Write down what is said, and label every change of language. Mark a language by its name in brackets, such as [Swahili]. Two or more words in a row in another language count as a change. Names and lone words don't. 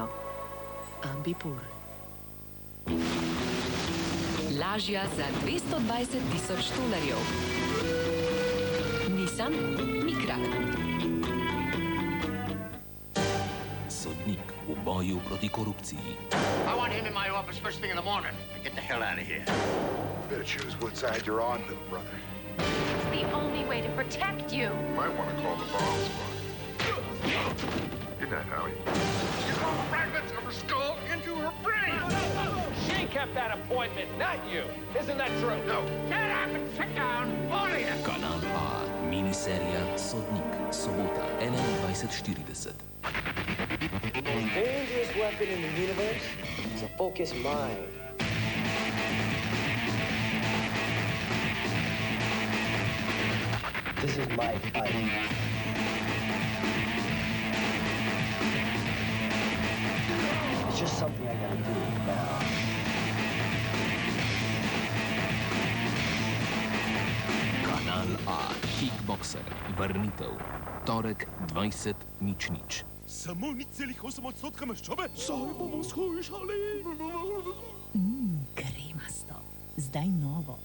[Slovenian] Ambipur. Lažja za 220.000 $. Nissan Micra. Sodnik v boju proti korupciji. [English] I want him in my office first thing in the morning. Get the hell out of here. Better choose what side you're on, little brother. It's the only way to protect you. Might want to call the bomb squad. Good night, Howie. You throw fragments of her skull into her brain. She kept that appointment, not you. Isn't that true? No. Get up and sit down, all of you. [Slovenian] Kanal A, miniserija Sodnik, sobota 21:40. [English] The most dangerous weapon in the universe is a focused mind. This is my fight. It's just something I gotta do now. [Slovenian] Kanal A, Kickboxer, vrnitev, torek 20:00. Samo 0,8% maščobe? Saj bomo shujšali. Kremasto. Zdaj novo.